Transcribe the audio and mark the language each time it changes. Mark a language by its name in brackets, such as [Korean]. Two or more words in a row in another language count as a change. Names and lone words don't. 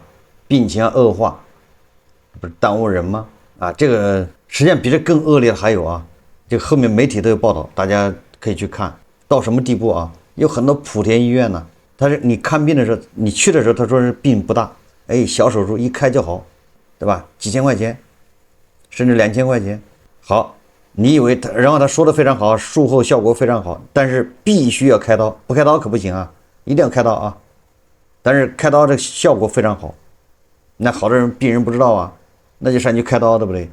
[Chinese] 病情惡化，不是耽誤人嗎？啊，這個實際上比這更惡劣的還有啊，這個後面媒體都有報道，大家可以去看到什麼地步啊？有很多莆田醫院呢，他是你看病的時候，你去的時候他說是病不大，哎，小手術一開就好，對吧？幾千塊錢，甚至2000塊錢，好，你以為他，然後他說的非常好，術後效果非常好，但是必須要開刀，不開刀可不行啊，一定要開刀啊，但是開刀的效果非常好，那好多人病人不知道啊，那就上去開刀，对不對？